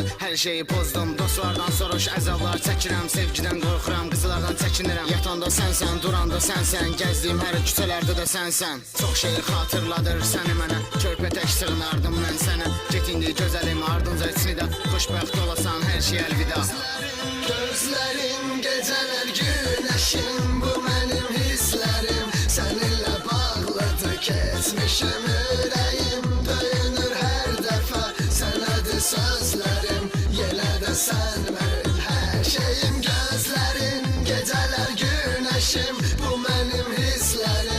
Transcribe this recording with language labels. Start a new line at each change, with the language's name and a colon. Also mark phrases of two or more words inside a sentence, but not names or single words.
Azerbaijani: Hər şeyi pozdum, dostlardan soruş, əzablar çəkirəm. Sevgidən qorxuram, qızlardan çəkinirəm. Yatanda sənsən, duranda sənsən, gəzdiyim hər küçələrdə də sənsən. Çox şeyi xatırladır səni mənə, körpə tək sığınardım mən sənə. Get indi gözəlim, ardınca içini də, xoşbəxt olasan, hər şey əlvida.
Turkish: Gözlerim geceler güneşim, bu benim hislerim. Seninle bağladı kesmişim yüreğim. Dönür her defa senedir sözlerim. Yine de sen benim her şeyim. Gözlerin geceler güneşim, bu benim hislerim.